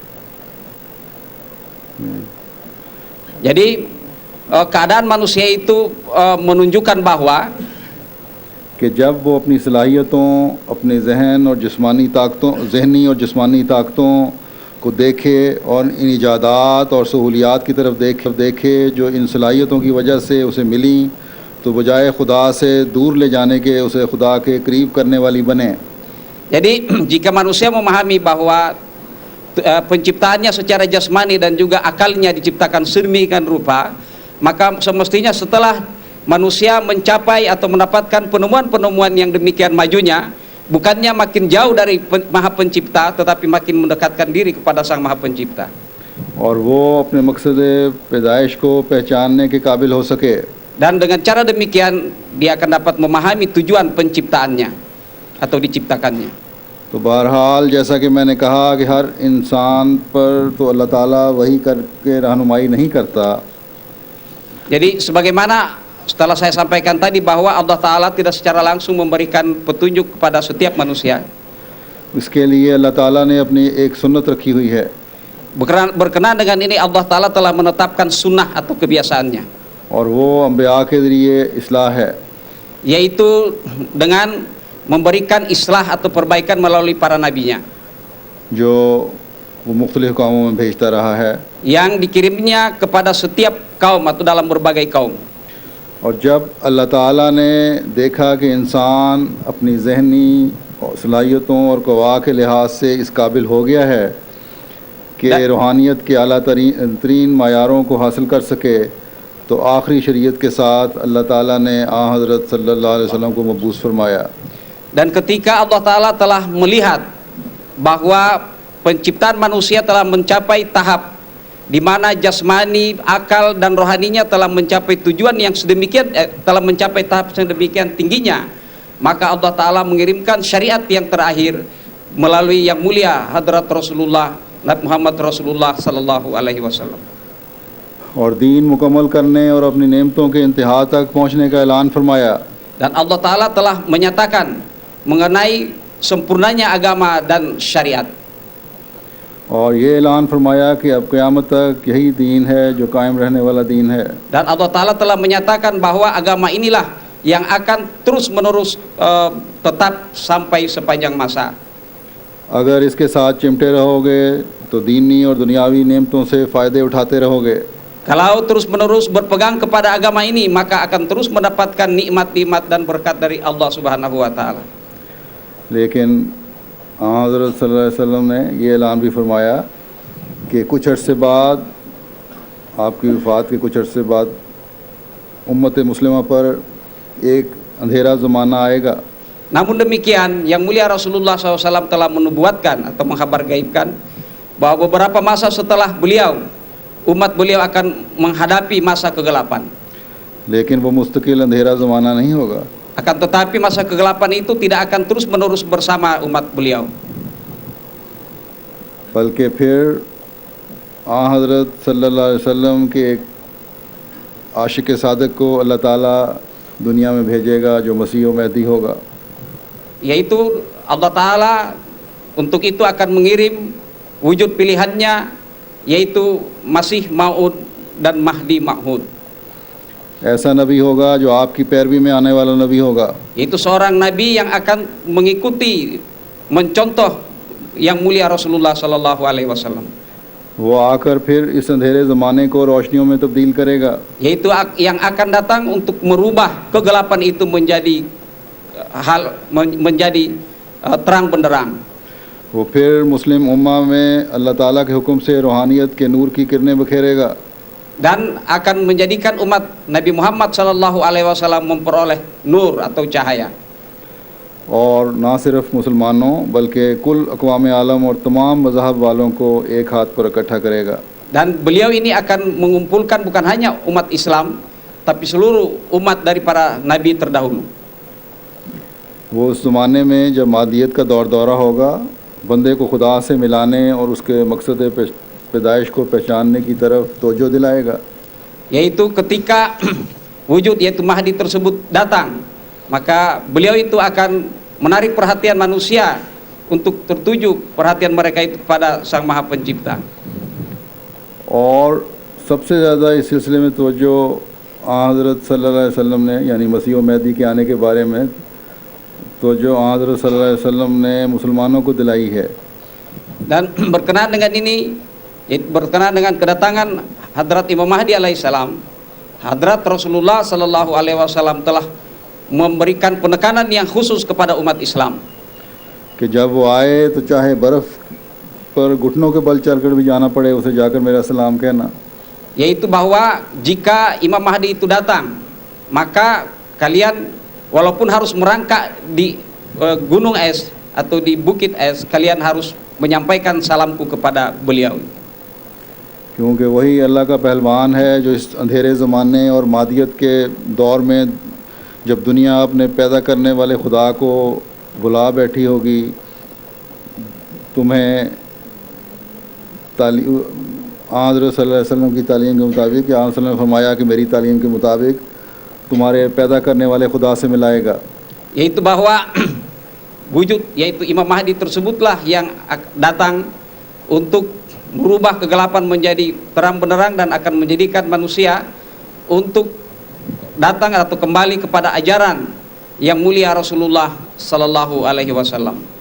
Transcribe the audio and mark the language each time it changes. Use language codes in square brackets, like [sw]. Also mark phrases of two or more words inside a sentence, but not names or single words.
[id] Jadi keadaan manusia itu menunjukkan bahwa [ur] کہ جب وہ اپنی صلاحیتوں، اپنے ذہنی اور جسمانی طاقتوں کو دیکھے اور ان ایجادات اور سہولیات کی طرف دیکھے جو ان صلاحیتوں کی وجہ سے اسے ملی، تو بجائے خدا سے دور لے جانے کے اسے خدا کے قریب کرنے والی بنے. [id] Jadi jika manusia memahami bahwa penciptaannya secara jasmani dan juga akalnya diciptakan sedemikian rupa, maka semestinya setelah manusia mencapai atau mendapatkan penemuan-penemuan yang demikian majunya, bukannya makin jauh dari Maha Pencipta, tetapi makin mendekatkan diri kepada Sang Maha Pencipta. [ur] اور وہ اپنے مقصد پیدائش کو پہچاننے کے قابل ہو سکے. [id] Dan dengan cara demikian dia akan dapat memahami tujuan penciptaannya atau diciptakannya. [ur] تو بہرحال جیسا کہ میں نے کہا کہ ہر انسان پر تو اللہ تعالیٰ وہی کرکے رہنمائی نہیں کرتا. [id] Jadi sebagaimana setelah saya sampaikan tadi bahwa Allah Ta'ala tidak secara langsung memberikan petunjuk kepada setiap manusia. [ur] اس کے لیے اللہ تعالیٰ نے اپنی ایک سنت رکھی ہوئی ہے. [id] Berkenaan dengan ini Allah Ta'ala telah menetapkan sunnah atau kebiasaannya, [ur] اور وہ انبیاء کے ذریعے اصلاح ہے, [id] yaitu dengan memberikan islah atau perbaikan melalui para nabinya [ur] جو وہ مختلف قوموں میں بھیجتا رہا ہے. [id] yang dikirimnya kepada setiap kaum atau dalam berbagai kaum. [ur] اور جب اللہ تعالیٰ نے دیکھا کہ انسان اپنی ذہنی صلاحیتوں اور قویٰ کے لحاظ سے اس قابل ہو گیا ہے کہ روحانیت کے اعلیٰ ترین معیاروں کو حاصل کر سکے، تو آخری شریعت کے ساتھ اللہ تعالیٰ نے حضرت [ar] صلى الله عليه وسلم [ur] کو مبعوث فرمایا. [id] Dan ketika Allah Ta'ala telah melihat bahwa penciptaan manusia telah mencapai tahap di mana jasmani, akal dan rohaninya telah mencapai tujuan yang sedemikian telah mencapai tahap sedemikian tingginya, maka Allah Ta'ala mengirimkan syariat yang terakhir melalui yang mulia Hadrat Rasulullah Nabi Muhammad Rasulullah [ar] صلى الله عليه وسلم. [ur] اور دین مکمل کرنے اور اپنی نعمتوں کے انتہا تک پہنچنے کا اعلان فرمایا. [id] Dan Allah Ta'ala telah menyatakan mengenai sempurnanya agama dan syariat. [ur] اور یہ اعلان فرمایا کہ اب قیامت تک یہی دین ہے جو قائم رہنے والا دین ہے. [id] Dan Allah Ta'ala telah menyatakan bahwa agama inilah yang akan terus menerus tetap sampai sepanjang masa. [ur] اگر اس کے ساتھ چمٹے رہوگے تو دینی اور دنیاوی نعمتوں سے فائدے اٹھاتے رہوگے. [id] Kalau terus menerus berpegang kepada agama ini, maka akan terus mendapatkan nikmat-nikmat dan berkat dari [ar] الله سبحانه وتعالى. [ur] لیکن حضرت [ar] صلى الله عليه وسلم [ur] نے یہ اعلان بھی فرمایا کہ کچھ عرصے بعد، آپ کی وفات کے کچھ عرصے بعد، امت مسلمہ پر ایک اندھیرا زمانہ آئے گا. [id] Namun demikian, yang mulia Rasulullah SAW telah menubuatkan atau menghabar gaibkan bahwa beberapa masa setelah beliau, umat beliau akan menghadapi masa kegelapan. [ur] لیکن وہ مستقل اندھیرا زمانہ نہیں ہوگا. [id] Akan tetapi masa kegelapan itu tidak akan terus menerus bersama umat beliau, [ur] بلکہ پھر حضرت [ar] صلى الله عليه وسلم [ur] کے ایک عاشق صادق کو اللہ تعالیٰ دنیا میں بھیجے گا جو مسیح و مہدی ہوگا. [id] yaitu Allah Ta'ala untuk itu akan mengirim wujud pilihannya yaitu Masih Maud dan Mahdi Ma'ud. [ur] ایسا نبی ہوگا جو آپ کی پیروی میں آنے والا نبی ہوگا, [id] Itu seorang nabi yang akan mengikuti, mencontoh yang mulia Rasulullah [ar] صلى الله عليه وسلم. [ur] وہ آکر پھر اس اندھیرے زمانے کو روشنیوں میں تبدیل کرے گا, [id] Yaitu yang akan datang untuk merubah kegelapan itu menjadi terang benderang. [ur] وہ پھر مسلم امہ میں اللہ تعالیٰ کے حکم سے روحانیت کے نور کی کرنیں بکھیرے گا [id] Dan akan menjadikan umat Nabi Muhammad [ar] صلى الله عليه وسلم [id] memperoleh nur atau cahaya. [ur] اور نہ صرف مسلمانوں بلکہ کل اقوام عالم اور تمام مذہب والوں کو ایک ہاتھ پر اکٹھا کرے گا. [id] Dan beliau ini akan mengumpulkan bukan hanya umat Islam, tapi seluruh umat dari para nabi terdahulu. [ur] وہ اس زمانے میں جب مادیت کا دور دورہ ہوگا، بندے کو خدا سے ملانے اور اس کے مقصد پیدائش کو پہچاننے کی طرف توجہ دلائے گا. [id] Yaitu ketika wujud yaitu Mahdi tersebut datang, maka beliau itu akan menarik perhatian manusia untuk tertuju perhatian mereka itu kepada Sang Maha Pencipta. [ur] اور سب سے زیادہ اس سلسلے میں توجہ حضرت [ar] صلى الله عليه وسلم [ur] نے، یعنی مسیح اور مہدی کے آنے کے بارے میں توجہ حضرت [ar] صلى الله عليه وسلم [ur] نے مسلمانوں کو دلائی ہے. [id] Dan berkenaan dengan ini, berkenaan dengan kedatangan Hadrat Imam Mahdi alaihissalam, Hadrat Rasulullah [ar] صلى الله عليه وسلم [id] telah memberikan penekanan yang khusus kepada umat Islam. [ur] کہ جب وہ آئے تو چاہے برف پر گھٹنوں کے بل چل کر بھی جانا پڑے، اسے جا کر میرا سلام کہنا. [id] Yaitu bahwa jika Imam Mahdi itu datang, maka kalian walaupun harus merangkak di gunung es atau di bukit es, kalian harus menyampaikan salamku kepada beliau. [ur] کیونکہ وہی اللہ کا پہلوان ہے جو اس اندھیرے زمانے اور مادیت کے دور میں جب دنیا اپنے پیدا کرنے والے خدا کو بلا بیٹھی ہوگی، تمہیں حضرت [ar] صلى الله عليه وسلم [ur] کی تعلیم کے مطابق، یا [ar] صلى الله عليه وسلم [ur] نے فرمایا کہ میری تعلیم کے مطابق تمہارے پیدا کرنے والے خدا سے ملائے گا. [id] Yaitu bahwa wujud yaitu Imam Mahdi tersebutlah yang datang untuk merubah kegelapan menjadi terang benderang dan akan menjadikan manusia untuk datang atau kembali kepada ajaran yang mulia Rasulullah sallallahu alaihi wasallam.